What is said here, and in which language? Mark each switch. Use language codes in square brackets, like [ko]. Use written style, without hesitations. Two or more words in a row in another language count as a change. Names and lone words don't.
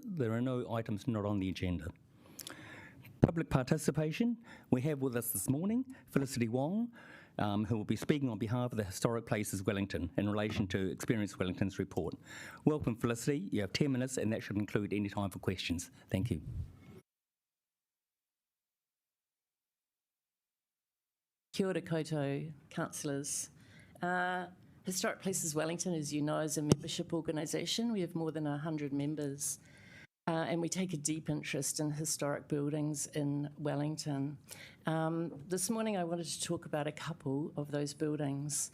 [en] There are no items not on the agenda. Public participation. We have with us this morning Felicity Wong, who will be speaking on behalf of the Historic Places Wellington in relation to Experience Wellington's report. Welcome, Felicity. You have 10 minutes, and that should include any time for questions. Thank you. [mi] Kia ora koutou, [en] councillors. Historic Places Wellington, as you know, is a membership organisation. We have more than 100 members, and we take a deep interest in historic buildings in Wellington. This morning I wanted to talk about a couple of those buildings.